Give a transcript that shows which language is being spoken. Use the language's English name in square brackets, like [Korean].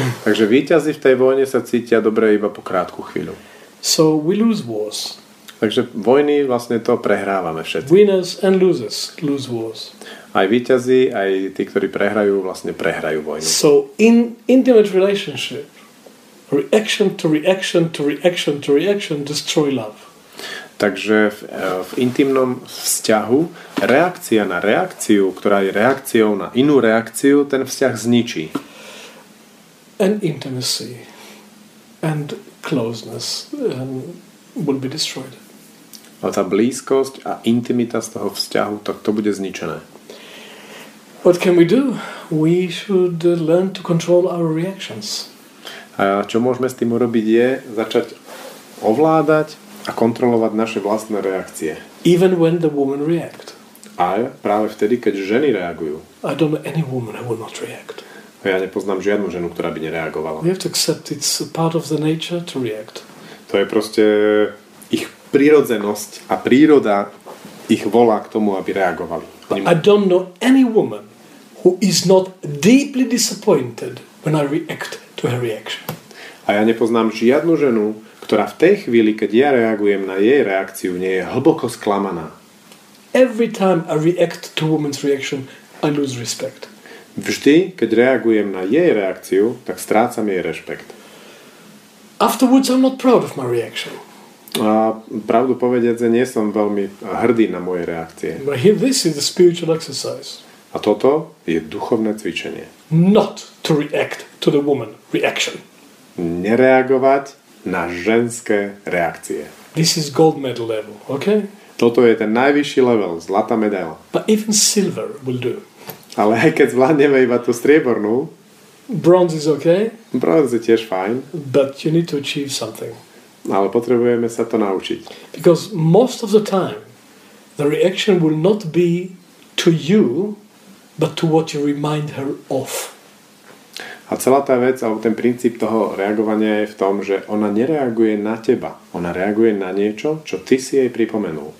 [Slovak] Takže víťazi v tej vojne sa cítia dobre iba po krátku chvíľu. [English] So we lose wars. [Slovak] Takže vojny vlastne to prehrávame všetci. [English] Winners and losers lose wars. [Slovak] Aj víťazi, aj tí, ktorí prehrajú, vlastne prehrajú vojnu. [English] So in intimate relationship, reaction to reaction to reaction to reaction destroy love. [Slovak] Takže v intimnom vzťahu reakcia na reakciu, ktorá je reakciou na inú reakciu, ten vzťah zničí. [English] And intimacy and closeness will be destroyed. [Slovak] A tá blízkosť a intimita z toho vzťahu, tak to bude zničené. [English] What can we do? We should learn to control our reactions. [Slovak] A čo môžeme s tým urobiť je začať ovládať a kontrolovať naše vlastné reakcie. [English] Even when the women react. [Slovak] A práve vtedy, keď ženy reagujú. [English] I don't know any woman who will not react. [Slovak] Ja nepoznám žiadnu ženu, ktorá by nereagovala. [English] We have to accept it's a part of the nature to react. [Slovak] To je proste ich prirodzenosť a príroda ich volá k tomu, aby reagovali. [English] I don't know any woman who is not deeply disappointed when I react to her reaction. [Slovak] A ja nepoznám žiadnu ženu, ktorá v tej chvíli, keď ja reagujem na jej reakciu, nie je hlboko sklamaná. [English] Every time I react to a woman's reaction, I lose respect. [Slovak] Vždy, keď reagujem na jej reakciu, tak strácam jej rešpekt. [English] Afterwards, I'm not proud of my reaction. [Slovak] A pravdu povediac, nie som veľmi hrdý na moje reakcie. [English] But here, this is the spiritual exercise. [Slovak] A toto je duchovné cvičenie. [English] Not to react to the woman reaction. [Slovak] Nereagovať na ženské reakcie. [English] This is gold medal level, okay? [Slovak] Toto je ten najvyšší level, zlatá medaila. [English] But even silver will do. [Slovak] Ale aj keď zvládneme iba tú striebornú, [English] bronze is okay. [Slovak] Bronze je tiež fajn. [English] But you need to achieve something. [Slovak] Ale potrebujeme sa to naučiť. [English] Because most of the time, the reaction will not be to you, but to what you remind her of. [Slovak] A celá tá vec, alebo ten princíp toho reagovania je v tom, že ona nereaguje na teba. Ona reaguje na niečo, čo ty si jej pripomenul.